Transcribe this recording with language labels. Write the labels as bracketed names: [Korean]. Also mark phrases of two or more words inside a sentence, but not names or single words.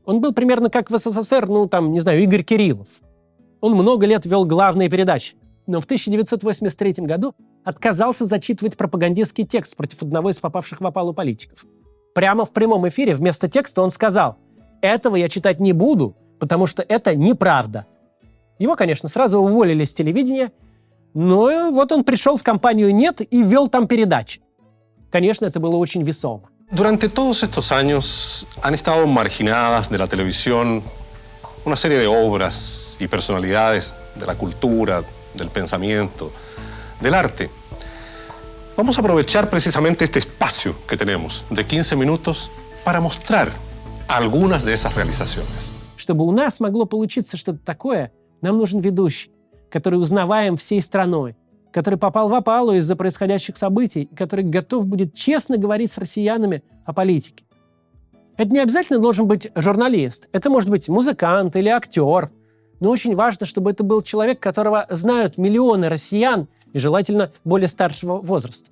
[Russian] Он был примерно как в СССР, Игорь Кириллов. Он много лет вел главные передачи, но в 1983 году отказался зачитывать пропагандистский текст против одного из попавших в опалу политиков. Прямо в прямом эфире вместо текста он сказал: «Этого я читать не буду, потому что это неправда». Его, конечно, сразу уволили с телевидения, но вот он пришел в компанию «Нет» и вел там передачи. Конечно, это было очень весомо. [Spanish] Durante todos estos años han estado marginadas de la televisión una serie de obras y personalidades de la cultura, del pensamiento, del arte. Vamos a aprovechar precisamente este espacio que tenemos de 15 minutos para mostrar algunas de esas realizaciones. [Russian] Чтобы у нас могло получиться что-то такое, нам нужен ведущий, который узнаваем всей страной, который попал в опалу из-за происходящих событий и который готов будет честно говорить с россиянами о политике. Это не обязательно должен быть журналист, это может быть музыкант или актер, но очень важно, чтобы это был человек, которого знают миллионы россиян и желательно более старшего возраста.